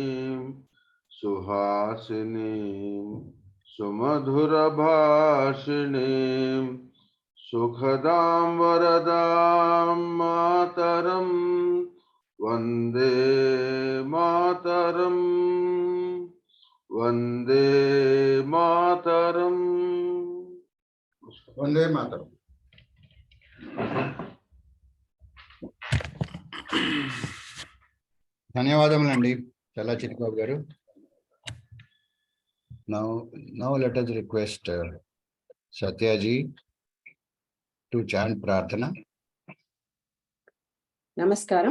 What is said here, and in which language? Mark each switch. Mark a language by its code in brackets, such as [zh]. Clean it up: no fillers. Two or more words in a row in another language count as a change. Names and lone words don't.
[sa] सुहासिनीं सुमधुर भाषिणीं सुखदां वरदां मातरम् वन्दे मातरम् वन्दे मातरम्. वन्दे मातरम्. [te] ధన్యవాదములండి చాలా చిట్టిబాబు గారు. [en] Now let us request Satyaji to chant Prarthana. [te] Namaskaram.